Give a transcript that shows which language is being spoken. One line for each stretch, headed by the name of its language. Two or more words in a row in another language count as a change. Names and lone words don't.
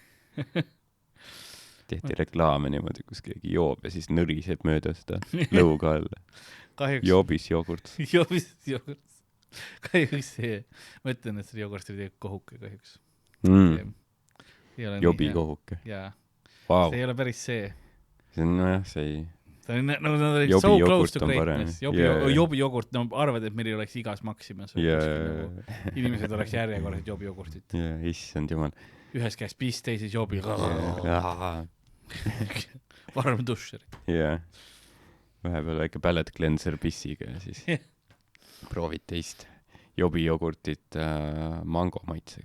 Estonian: Tehti reklaame niimoodi, kus keegi joob ja siis nõriseb mööda seda lõuga alla. Kahjuks... Joobis jogurt. Joobis jogurt. Kahjuks see... Ma ütlen, et see jogurt oli kohuke kahjuks. Jobi kohuke. Jaa. Wow. See ei ole päris see. See on, nojah, see ei... Nad olid
English: so close to greatness.
Estonian: Jobi jogurt, no arvad, et meil ei oleks igas Maximas. Inimesed oleks järjekorras jobi jogurtit. Issand jumal. Ühes käes piss, teises jobi. Varm dušer. Vahepeal väike
English: pallet cleanser
Estonian: pissiga ja siis proovid teist jobi jogurtit mango maitsega.